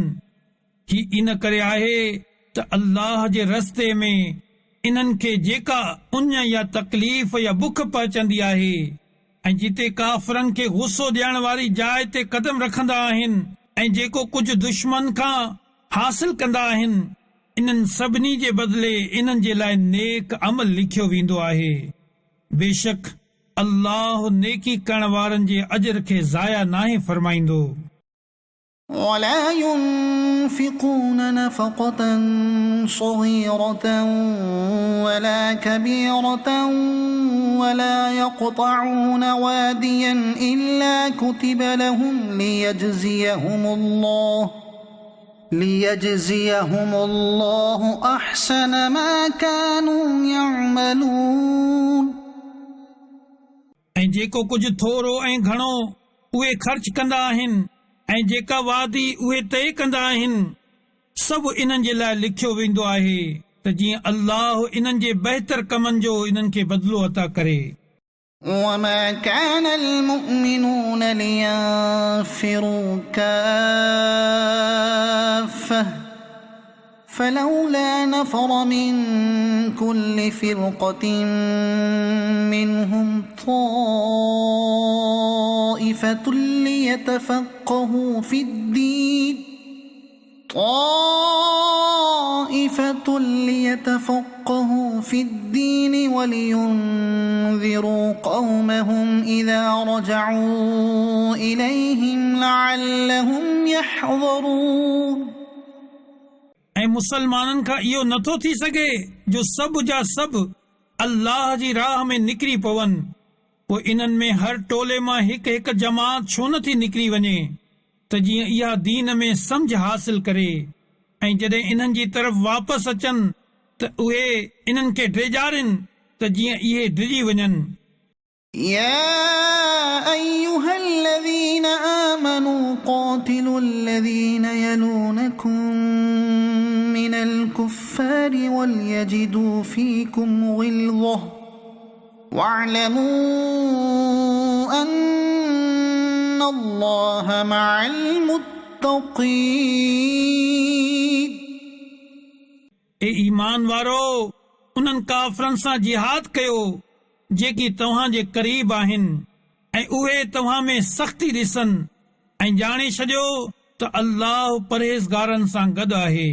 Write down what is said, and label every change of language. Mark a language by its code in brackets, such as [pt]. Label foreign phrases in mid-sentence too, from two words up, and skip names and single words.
[sd] ही इन करे आहे त अल्लाह जे रस्ते में इन्हनि खे जेका उञ या तकलीफ़ या बुख पहुचंदी आहे ऐं जिते काफ़रनि खे गुस्सो ॾियण वारी जाइ ते कदम रखंदा आहिनि ऐं जेको कुझु दुश्मन खां हासिल कंदा आहिनि इन्हनि सभिनी जे बदिले इन्हनि जे लाइ नेक अमल लिखियो वेंदो आहे। बेशक अल्लाह नेकी करण वारनि जे अजर खे ज़ाया नाहे फरमाईंदो। [ar] ولا ينفقون نفقة صغيرة ولا كبيرة ولا يقطعون واديا إلا كتب لهم ليجزيهم الله أحسن ما كانوا يعملون। [sd] ऐं जेको कुझु थोरो ऐं घणो उहे ख़र्च कंदा आहिनि ऐं जेका वादी उहे तय कंदा आहिनि सभु इन्हनि जे लाइ लिखियो वेंदो आहे त जीअं अल्लाह इन्हनि जे बहितर कमनि जो इन्हनि खे बदिलो अता करे। [ar] وما كان المؤمنون لينفروا كافة فلولا نفر من كل فرقة منهم طائفة ليتفقهوا في الدين ولينذروا قومهم إذا رجعوا إليهم لعلهم يحذرون। [sd] ऐं मुसलमाननि खां इहो नथो थी सघे जो सभु जा सभु अल्लाह जी राह में निकिरी पवनि, पोइ इन्हनि में हर टोले मां हिकु हिकु जमात छो नथी निकिरी वञे त जीअं इहा दीन में समझ हासिल करे ऐं जॾहिं इन्हनि जी तरफ़ वापसि अचनि त उहे इन्हनि खे ड्रेजारिन त जीअं इहे डिॼी वञनि। [ar] يا أيها الذين آمنوا قاتلوا الذين يلونكم من الكفار وليجدوا فيكم غلظة واعلموا أن الله مع المتقين [sd] ए ईमान वारो उन्हनि काफ़रनि सां जिहाद कयो जेकी तव्हां जे क़रीब आहिनि ऐं उहे तव्हां में सख़्ती ॾिसनि ऐं ॼाणे छॾियो त अल्लाह परहेज़गारनि सां गॾु आहे।